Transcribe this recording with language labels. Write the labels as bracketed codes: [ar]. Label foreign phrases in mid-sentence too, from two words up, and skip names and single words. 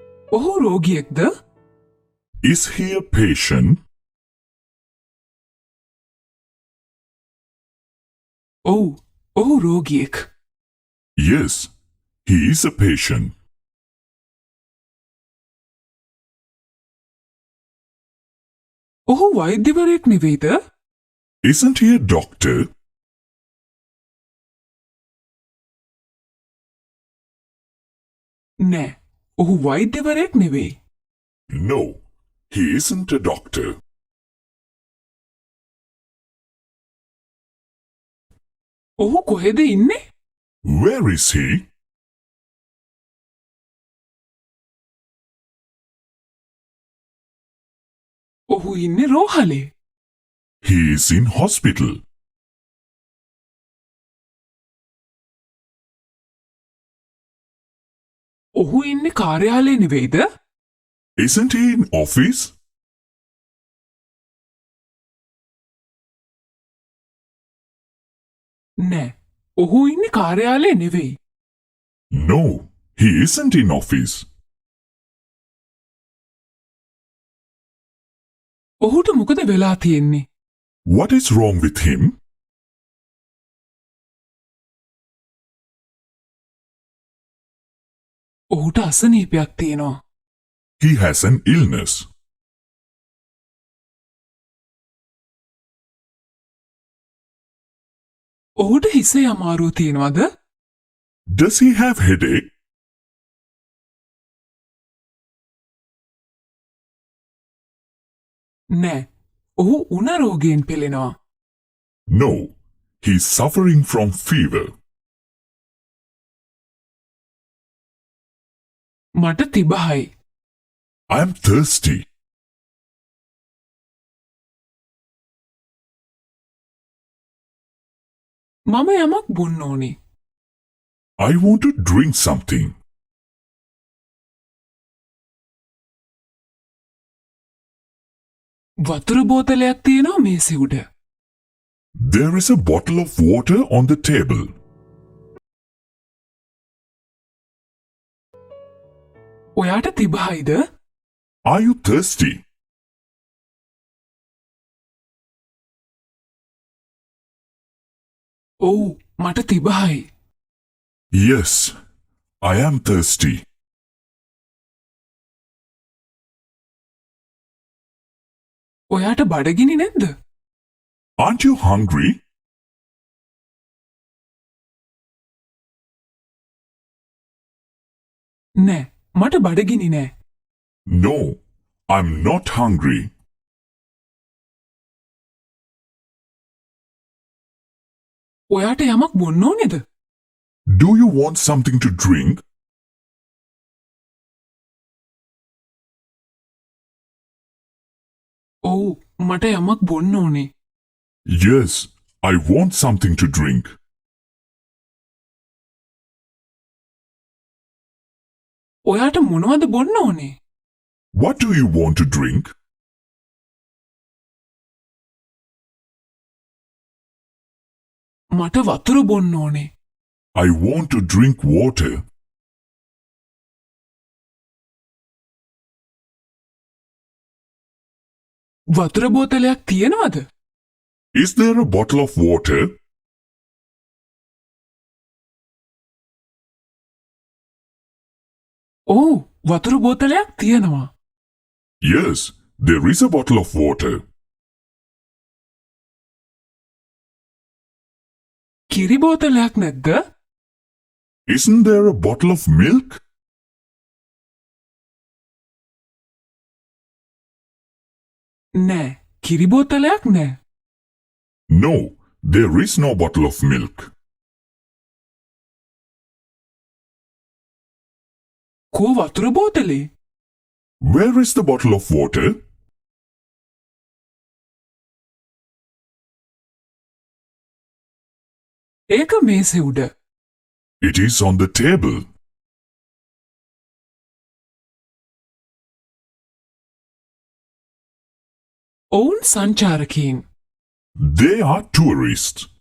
[si] ඔහු රෝගියෙක්ද? [en] Is he a patient? [si] ඔව්, ඔහු රෝගියෙක්. [en] Yes, he is a patient. [si] ඔහු වෛද්‍යවරයෙක් නෙවෙයිද? [en] Isn't he a doctor? [si] නෑ, ඔහු වෛද්‍යවරයෙක් නෙවෙයි. [en] No, he isn't a doctor. [si] ඔහු කොහෙද ඉන්නේ? [en] Where is he? [si] ඔහු ඉන්නේ රෝහලේ. [en] He is in hospital. [si] ඔහු ඉන්නේ කාර්යාලයේ නෙවෙයිද? [en] Isn't he in office? [si] නෑ, ඔහු ඉන්නේ කාර්යාලයේ නෙවෙයි. [en] No, he isn't in office. [si] ඔහුට මොකද වෙලා තියෙන්නේ? [en] What is wrong with him? [si] ඔහුට අසනීපයක් තියෙනවා. [en] He has an illness. [si] ඔහුට හිසේ අමාරුව තියෙනවද? [en] Does he have headache? [si] නෑ, ඔහු උණ රෝගයෙන් පෙළෙනවා. [en] No, he's suffering from fever. [si] මට තිබහයි. [en] I'm thirsty. [si] මම යමක් බොන්න ඕනේ. [en] I want to drink something. [si] වතුර බෝතලයක් තියෙනවා මේසෙ උඩ. [en] There is a bottle of water on the table. [si] ඔයාට තිබහයිද? [en] Are you thirsty? [si] ඔව්, මට තිබහයි. [en] Yes, I am thirsty. [si] ඔයාට බඩගිනි නැද්ද? [en] Aren't you hungry? [si] නෑ, මට බඩගිනි නෑ. [en] No, I'm not hungry. [si] ඔයාට යමක් බොන්න ඕනේද? [en] Do you want something to drink? [si] ඔව්, මට යමක් බොන්න ඕනේ. [en] Yes, I want something to drink. [si] ඔයාට මොනවද බොන්න ඕනේ? [en] What do you want to drink? [si] මට වතුර බොන්න ඕනේ. [en] I want to drink water. [si] වතුර බෝතලයක් තියෙනවද? [en] Is there a bottle of water? [si] ඔව්, වතුර බෝතලයක් තියෙනවා. [en] Yes, there is a bottle of water. [si] කිරි බෝතලයක් නැද්ද? [en] Isn't there a bottle of milk? [si] නෑ, කිරි බෝතලයක් නෑ. [en] No, there is no bottle of milk. [si] කෝ වතුර බෝතලේ? [en] Where is the bottle of water? [si] ඒක මේසෙ උඩ. [en] It is on the table. [si] ඔවුන් සංචාරකයින්. [en] They are tourists.